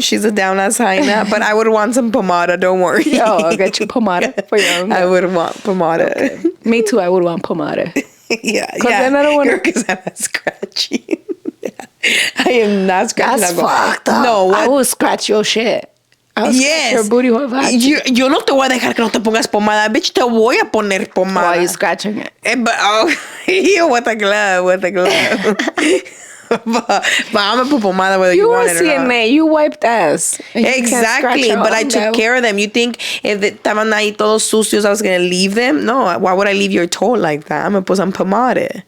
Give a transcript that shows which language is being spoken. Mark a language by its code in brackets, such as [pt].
[en] She's a down ass hyena, but I would want some pomada. Don't worry. I'll get you pomada for your hongo. I would want pomada. Okay. Me too. I would want pomada. Yeah. Then I don't want to. Because I'm not scratching. I am not scratching. That's fucked up. No, what? I will scratch your shit. Yes. Your booty hole. [es] Yo no te voy a dejar que no te pongas pomada. Bitch, te voy a poner pomada. [en] Why are you scratching it? With a glove. But I'm gonna put pomada whether you want it or not. You were CNA, you wiped ass. Exactly, but I took care of them. You think if they estaban ahí todos sucios, I was gonna leave them? No, why would I leave your toe like that? I'm gonna put some pomada.